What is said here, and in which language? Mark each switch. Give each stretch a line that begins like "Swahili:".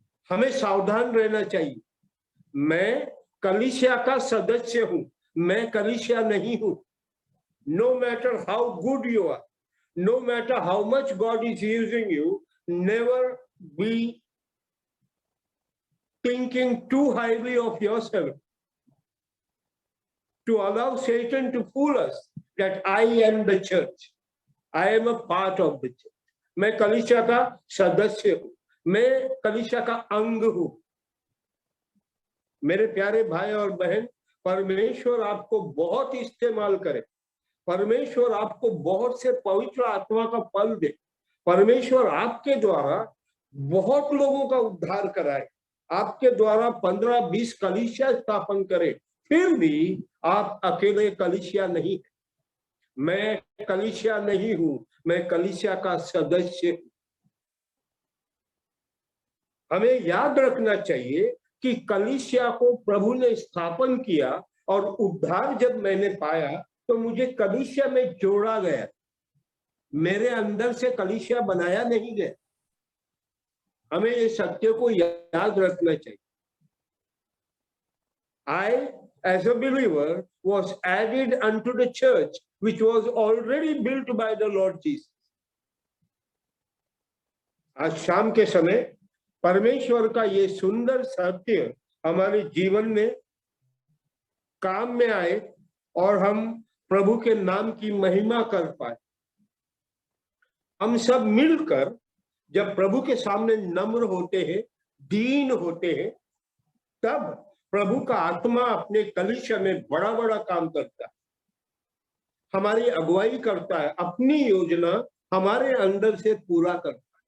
Hindi: हमें सावधान रहना चाहिए। मैं कलीसिया का सदस्य हूं, मैं कलीसिया नहीं हूं।
English: No matter how good you are, no matter how much God is using you, never be thinking too highly of yourself to allow Satan to fool us that I am the church. I am a part of the church.
Hindi: मैं कलीसिया का सदस्य हूं, मैं कलीसिया का अंग हूं। मेरे प्यारे भाई और बहन, परमेश्वर आपको बहुत इस्तेमाल करे। परमेश्वर आपको बहुत से पवित्र आत्मा का फल दे। परमेश्वर आपके द्वारा बहुत लोगों का उद्धार कराए, आपके द्वारा 15-20 कलीसिया स्थापन करे, फिर भी आप अकेले कलीसिया नहीं। मैं कलीसिया नहीं हूं, मैं कलीसिया का सदस्य हूं। हमें याद रखना चाहिए कि कलीसिया को प्रभु ने स्थापन किया और उद्धार जब मैंने पाया तो मुझे कलीसिया में जोड़ा गया। मेरे अंदर से कलीसिया बनाया नहीं गया। हमें ये सत्य को याद रखना चाहिए।
English: I, as a believer, was added unto the church, which was already built by the Lord Jesus.
Hindi: आज शाम के समय परमेश्वर का ये सुंदर सत्य हमारे जीवन में काम में आए और हम प्रभु के नाम की महिमा कर पाए। हम सब मिलकर जब प्रभु के सामने नम्र होते हैं, दीन होते हैं, तब प्रभु का आत्मा अपने कलीसिया में बड़ा बड़ा काम करता है, हमारी अगुवाई करता है, अपनी योजना हमारे अंदर से पूरा करता है।